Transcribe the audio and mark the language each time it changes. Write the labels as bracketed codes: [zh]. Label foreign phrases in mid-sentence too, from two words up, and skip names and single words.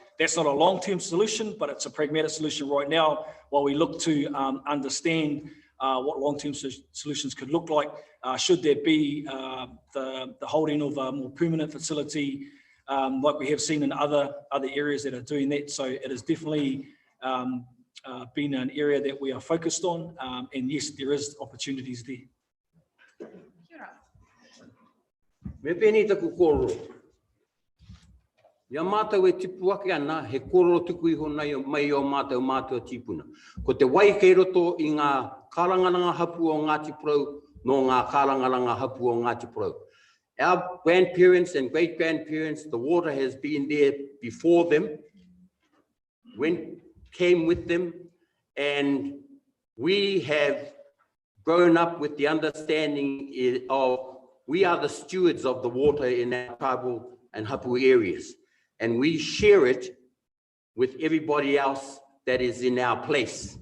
[en] That's not a long-term solution, but it's a pragmatic solution right now while we look to understand what long-term solutions could look like. Should there be the holding of a more permanent facility, like we have seen in other areas that are doing that. So it is definitely been an area that we are focused on, and yes, there is opportunities there. [mi] Me pēni taku kōrero. Ia mātou e tipu ake ana, he kōrero tuku iho nei mai o mātou tipuna. Ko te wai kei roto I ngā kārangaranga hapu o Ngāti Porou, no ngā kārangaranga hapu o Ngāti Porou. [en] Our grandparents and great-grandparents, the water has been there before them, came with them, and we have grown up with the understanding of we are the stewards of the water in our tribal and hapu areas, and we share it with everybody else that is in our place.